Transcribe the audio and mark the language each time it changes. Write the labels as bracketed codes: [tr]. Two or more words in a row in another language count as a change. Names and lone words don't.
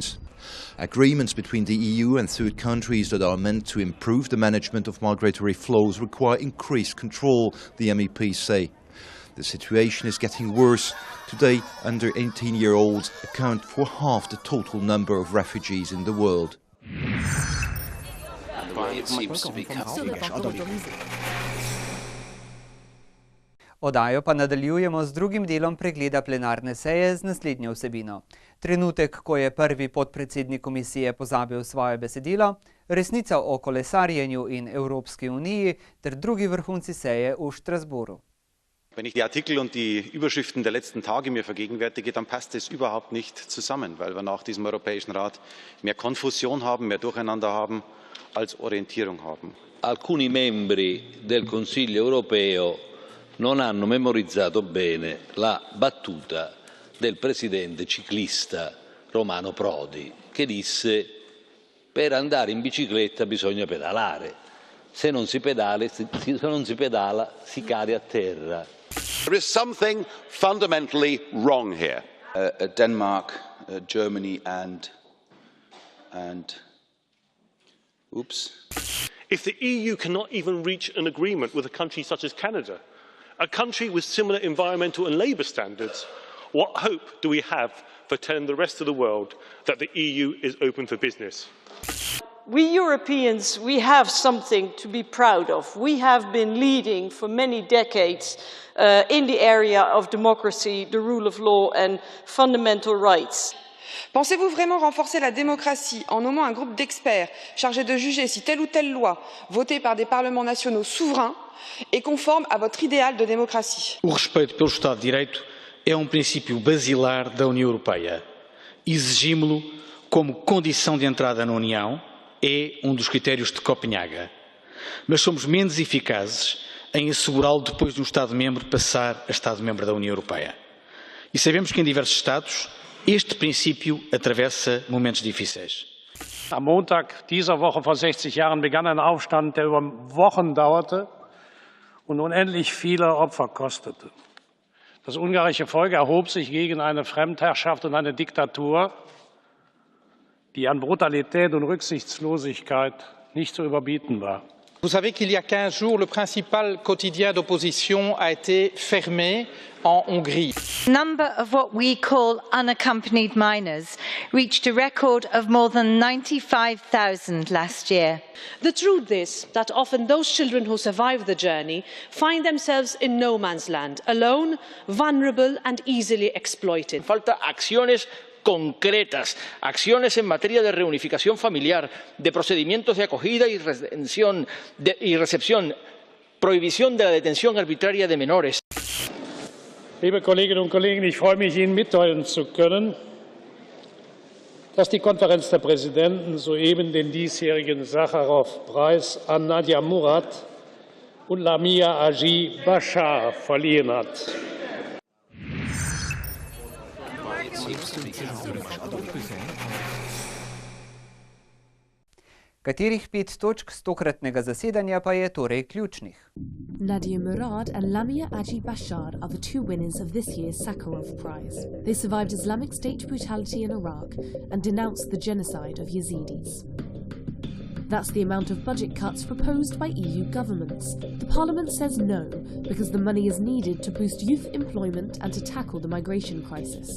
[en] Agreements between the EU and third countries that are meant to improve the management of migratory flows require increased control, the MEPs say. The situation is getting worse. Today, under 18-year-olds account for half the total number of refugees in the world. [sl] Oddajo pa nadaljujemo z drugim delom pregleda plenarne seje z naslednjo vsebino. Trenutek, ko je prvi podpredsednik komisije pozabil svoje besedilo, resnica o kolesarjenju in Evropski uniji ter drugi vrhunci seje v Strasbourgu. [de] Wenn ich die Artikel und die Überschriften der letzten Tage mir vergegenwärtige, dann passt es überhaupt nicht zusammen, weil wir nach diesem Europäischen Rat mehr Konfusion haben, mehr Durcheinander haben, als Orientierung haben. [it] Alcuni membri del Consiglio europeo non hanno memorizzato bene la battuta del presidente ciclista Romano Prodi, che disse: per andare in bicicletta bisogna pedalare, se non si pedala si cade a terra. [en] There is something fundamentally wrong here. Denmark, Germany and oops. If the EU cannot even reach an agreement with a country such as Canada, a country with similar environmental and labour standards, what hope do we have for telling the rest of the world that the EU is open for business? We Europeans, we have something to be proud of. We have been leading for many decades in the area of democracy, the rule of law and fundamental rights. [fr] Pensez-vous vraiment renforcer la démocratie en nommant un groupe d'experts chargé de juger si telle ou telle loi, votée par des parlements nationaux souverains, est conforme à votre idéal de démocratie? [pt] O respeito pelo Estado de Direito é princípio basilar da União Europeia. Exigimo-lo como condição de entrada na União é dos critérios de Copenhaga. Mas somos menos eficazes em assegurá-lo depois de Estado-membro passar a Estado-membro da União Europeia. E sabemos que em diversos Estados este princípio atravessa momentos difíceis. [de] Am Montag dieser Woche vor 60 Jahren begann ein Aufstand, der über Wochen dauerte und unendlich viele Opfer kostete. Das ungarische Volk erhob sich gegen eine Fremdherrschaft und eine Diktatur, die an Brutalität und Rücksichtslosigkeit nicht zu überbieten war. [fr] Vous savez qu'il y a 15 jours, le principal quotidien d'opposition a été fermé en Hongrie. [en] The number of what we call unaccompanied minors reached a record of more than 95,000 last year. The truth is that often those children who survive the journey find themselves in no man's land, alone, vulnerable and easily exploited. [es] Falta acciones concretas, acciones en materia de reunificación familiar, de procedimientos de acogida y recepción, prohibición de la detención arbitraria de menores. [de] Liebe Kolleginnen und Kollegen, ich freue mich, Ihnen mitteilen zu können, dass die Konferenz der Präsidenten soeben den diesjährigen Sacharow-Preis an Nadia Murad und Lamia Aji Bashar verliehen hat. [sl] Katerih 5 točk z tokratnega zasedanja pa je torej ključnih? [en] Nadia Murad and Lamia Aji Bashar are the two winners of this year's Sakharov Prize. They survived Islamic State brutality in Iraq and denounced the genocide of Yazidis. That's the amount of budget cuts proposed by EU governments. The Parliament says no, because the money is needed to boost youth employment and to tackle the migration crisis.